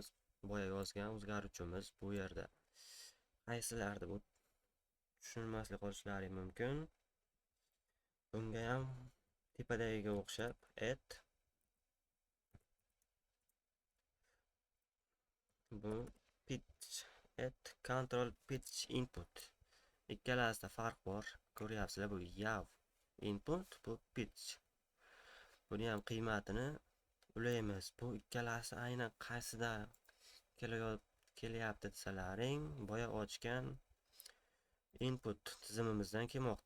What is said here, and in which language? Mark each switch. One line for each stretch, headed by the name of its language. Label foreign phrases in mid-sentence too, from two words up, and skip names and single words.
Uzbek: Boya yozgan o'zgaruvchimiz bu yerda. Qaysilarda bu tushunmaslik qolishlari mumkin. Bunga ham tepadagiga o'xshab bu
English: pitch control pitch input.
Uzbek: Ikkalasida farq bor. Ko'ryapsizlar, bu
English: yav input,
Uzbek: bu pitch. Buni ham qiymatini ulaymiz. Bu ikkalasi aynan qaysida kelyapti desalaring, boya ochgan input tizimimizdan kelmoqda.